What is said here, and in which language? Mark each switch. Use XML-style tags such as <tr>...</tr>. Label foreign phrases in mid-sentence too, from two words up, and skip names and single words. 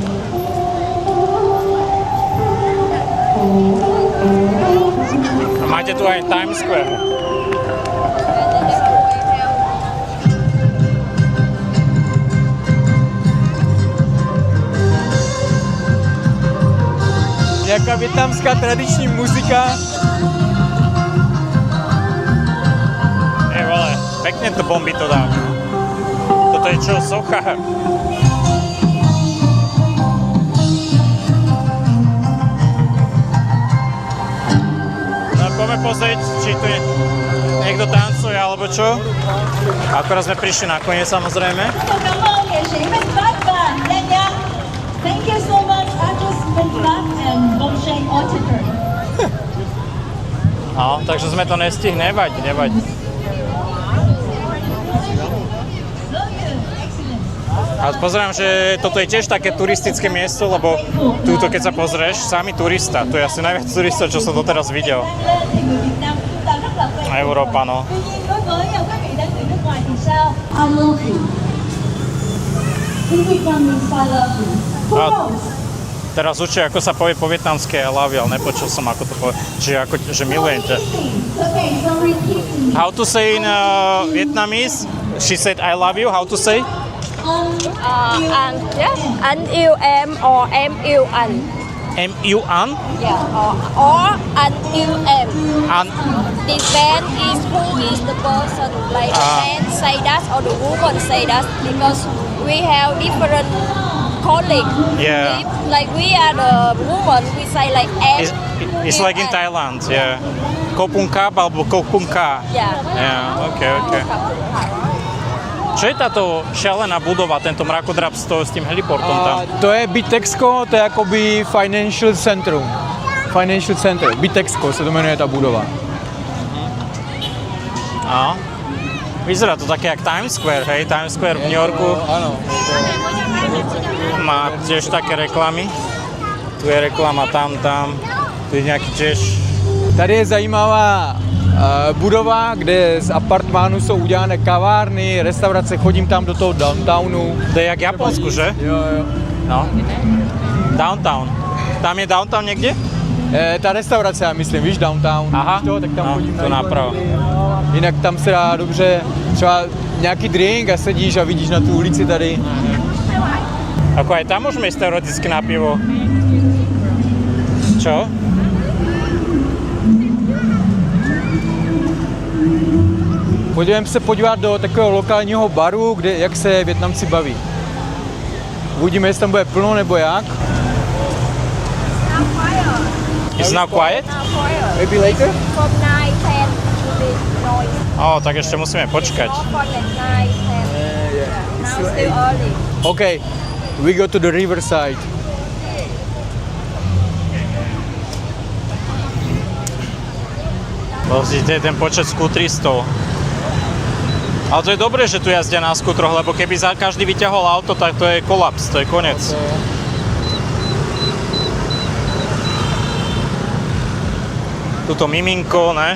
<sk>Máte tu aj Times Square.</sk> <cs>Nějaká vietnamská tradiční muzika.</cs> <sk>Vole, pekne to bombí to dá. Toto je čo, socha? Poďme pozrieť, či tu niekto tancuje, alebo čo. Akorát sme prišli nakoniec, samozrejme.</sk> <en>Thank you so much, actress Benflat and Bomsheng Otiker.</en> <sk>No, takže sme to nestihli, nevadí. A pozerám, že toto je tiež také turistické miesto, lebo túto, keď sa pozrieš, sami turista. Tu je asi najviac turistov, čo som doteraz videl. Európa, no. A teraz učia, ako sa povie po vietnamské</sk> <en>I love you,</en> <sk>ale nepočul som, ako to povie. Čiže ako, že milujem ťa.</sk> <en>How to say in Vietnamese? She said I love you, how to say?</en> <vi>Anh yêu em or em yêu anh. Em yêu anh?</vi> <en>Yeah, or</en> <vi>anh yêu em.</vi> <en>Anh. Depend is who is the person. Like the man say that or the woman say that because we have different colleagues. Yeah. Like we are the woman, we say like em. It's like in Thailand, yeah.</en> <th>ขอบคุณครับ alebo ขอบคุณค่ะ.</th> <en>Yeah. Yeah, okay.</en> <sk>Čo je táto šialená budova, tento mrakodrap s tým heliportom tam?</sk> <cs>To je Bitexco, to je jakoby Financial Centrum.</cs> <en>Financial Center,</en> <cs>Bitexco se to jmenuje ta budova.</cs> <sk>No. Vyzerá to také jak Times Square, hej? Times Square v New Yorku.</sk> <cs>Ano.</cs> <sk>Má tiež také reklamy. Tu je reklama tam. Tu je nejaký tiež...</sk> <cs>Tady je zajímavá budova, kde z apartmánu jsou udělané kavárny, restaurace, chodím tam do toho downtownu. To je jak Japonsku, že? Jo. No. Downtown. Tam je downtown někde? Ta restaurace, já myslím, víš, downtown. Aha, to, tak tam no, chodím to napravo. Jinak tam se dá dobře třeba nějaký drink a sedíš a vidíš na tu ulici tady.</cs> <sk>Ako aj tam môžeme ísť teoreticky na pivo. Čo?</sk> <cs>Pojďme se podívat do takového lokálního baru, kde, jak se Vietnamci baví. Uvidíme, jestli tam bude plno nebo jak.</cs> <en>It's now quiet? Now quiet. Maybe later? From 9, 10 will be noise.</en> <sk>Tak ešte musíme počkať.</sk> <en>Off at 9, 10. Yeah. Now still early. Okay, we go to the riverside.</en> <sk>Pozrite, ten počet skútristov. Ale to je dobré, že tu jazdia na skútroch, lebo keby za každý vyťahol auto, tak to je kolaps, to je koniec.</sk> <cs>Tuto miminko, ne?</cs>